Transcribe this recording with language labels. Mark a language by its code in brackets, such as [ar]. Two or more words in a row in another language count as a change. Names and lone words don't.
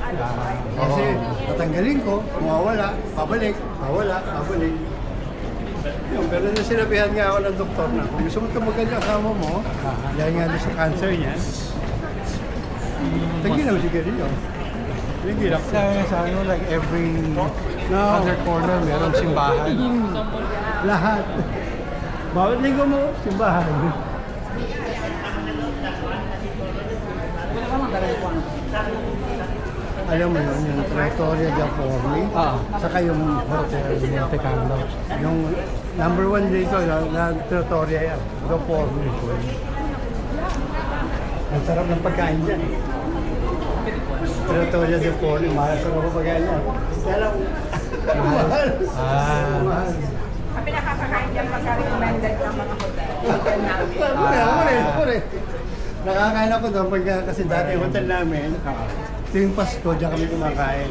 [tl] Kasi, natanggalin ko, mawawala, pabalik, mawawala, pabalik. Yun, pero nung sinabihan nga ako ng doktor na, kung gusto mo tumagal yung kasama mo, dahil nga doon sa cancer niya, tagin na sigarilyo. Hindi lang. Sa ano, [en] like every other corner, [tl] merong simbahan. Lahat. Bawat linggo mo, simbahan. Alam mo yun, yung Trattoria del Forli, saka yung Hotel Monte Carlo. Yung number 1 dito, na Trattoria yan, del Forli. Ang sarap ng pagkain dyan. Trattoria del Forli, mahal sa mga pagkain yan. Kaya lang, mahal. Mahal. Kami nakakakain dyan pagka-recommended ng mga hotel. Ako rin. Nakakain ako doon pagka, kasi dati yung hotel namin, tuwing Pasko, diyan kami kumakain.